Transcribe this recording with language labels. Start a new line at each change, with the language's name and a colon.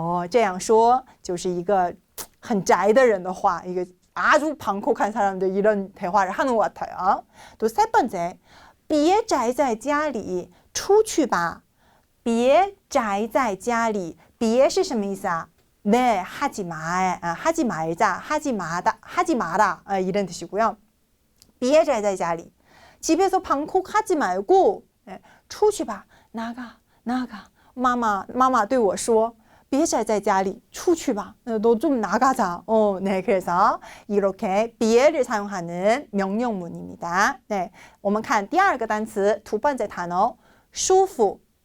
Chinese: 这样说就是一个很宅的人的话,
Korean: 이게 아주 방콕한 사람들 이런 대화를 하는 것 같아요. 또 세 번째,
Chinese: 别宅在家里出去吧. 别宅在家里, 别是什么意思啊?
Korean: 네, 하지 말자, 하지 마라, 이런 뜻이고요.
Chinese: 别宅在家里,
Korean: 집에서 방콕하지 말고
Chinese: 出去吧,
Korean: 나가.
Chinese: 마마 对我说别宅在家里出去吧.
Korean: 너 좀 나가자. 네, 그래서 이렇게 别를 사용하는 명령문입니다. 네,
Chinese: 我们看第二个单词,
Korean: 두 번째 단어, 舒服.